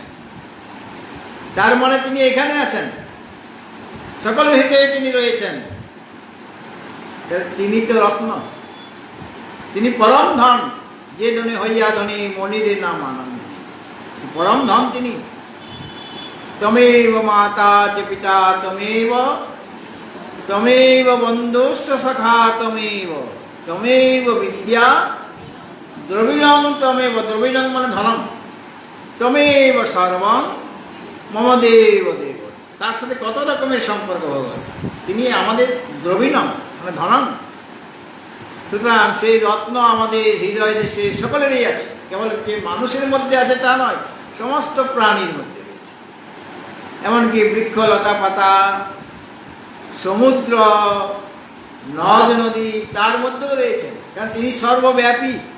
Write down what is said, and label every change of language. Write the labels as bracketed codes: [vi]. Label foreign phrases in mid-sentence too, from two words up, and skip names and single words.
[bn] তার মানে তিনি এখানে আছেন, সকল হৃদয়ে তিনি রয়েছেন। তিনি তো রত্ন, তিনি পরম ধন। যে ধনে হইয়া ধনী মনিরে নাম আনন্দ, পরম ধন তিনি। [sa] তমেব মাতা চ পিতা তমেব, তমেব বন্ধুস্ব সখা তমেব, তমেব বিদ্যা দ্রবিণং তমেব, দ্রবিণং মানে ধনম, তমেব সর্বং মম দেব দেব। [bn] তার সাথে কত রকমের সম্পর্ক ভগবান। তিনি আমাদের দ্রবিণং মানে ধনম। সুতরাং সেই রত্ন আমাদের হৃদয় দেশে সকলেরই আছে, কেবল যে মানুষের মধ্যে আছে তা নয়, সমস্ত প্রাণীর মধ্যে রয়েছে। এমনকি বৃক্ষ লতা পাতা, সমুদ্র, নদ নদী তার মধ্যেও রয়েছেন, কারণ তিনি সর্বব্যাপী।